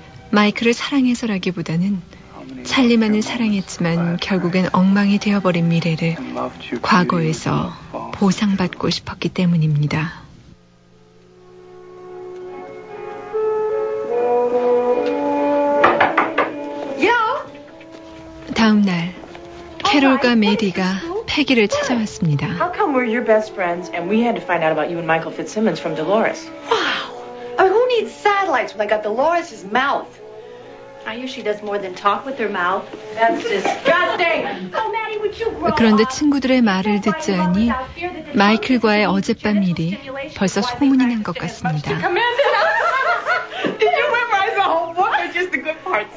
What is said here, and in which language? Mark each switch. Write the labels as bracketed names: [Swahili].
[Korean] 마이클을 사랑해서라기보다는 찰리만을 사랑했지만 결국엔 엉망이 되어버린 미래를 과거에서 보상받고 싶었기 때문입니다. [English] Yeah. [Korean] 다음 날 캐롤과 메디가 패기를 찾아왔습니다. [English] How come we're your best friends and we had to find out about you and Michael Fitzsimmons from Dolores? Wow! I mean, who needs satellites when I got Dolores' mouth? I hear she does more than talk with her mouth. That's disgusting! Oh, Maddie, would you grow up? [Korean] 그런데 친구들의 말을 듣지 않니 마이클과의 어젯밤 일이 벌써 소문이 난 것 같습니다. [English] Did you memorize the whole book or just the good parts?